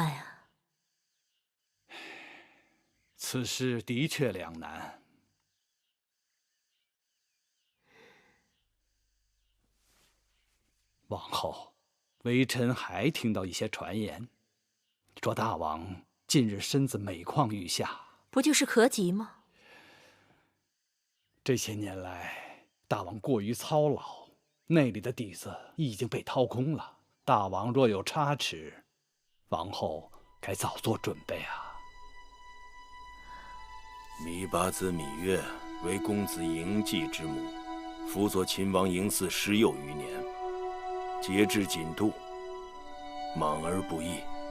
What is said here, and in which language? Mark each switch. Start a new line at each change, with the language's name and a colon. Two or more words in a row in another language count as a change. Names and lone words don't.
Chinese: 那可怎麼辦啊？此事的確兩難。往後，微臣還聽到一些傳言，說大王近日身子每況愈下，不就是咳疾嗎？这些年來，大王過於操勞，內裡的底子已經被掏空了。大王若有差池，王後該早做準備啊。芈八子芈月為公子嬴稷之母，輔佐秦王嬴驷10有餘年，節制謹度，莽而不義。